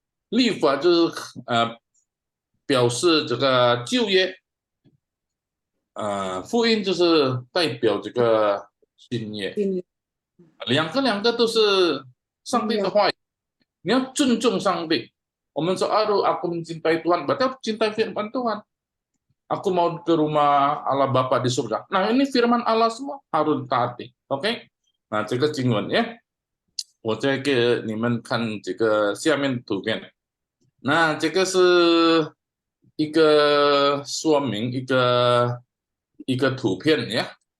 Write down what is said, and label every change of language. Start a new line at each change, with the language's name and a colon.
Chinese: 立法就是表示这个旧约，福音就是代表这个新约。两个都是上帝的话语，你要尊重上帝。我们说
Indonesian: aduh aku mencintai Tuhan, berarti aku cintai firman Tuhan. Aku mau ke rumah Allah Bapa di surga. Nah, ini firman Allah semua harus taati. OK？
Chinese: 那这个经文呀，我再给你们看这个下面图片。那这个是一个说明，一个图片呀。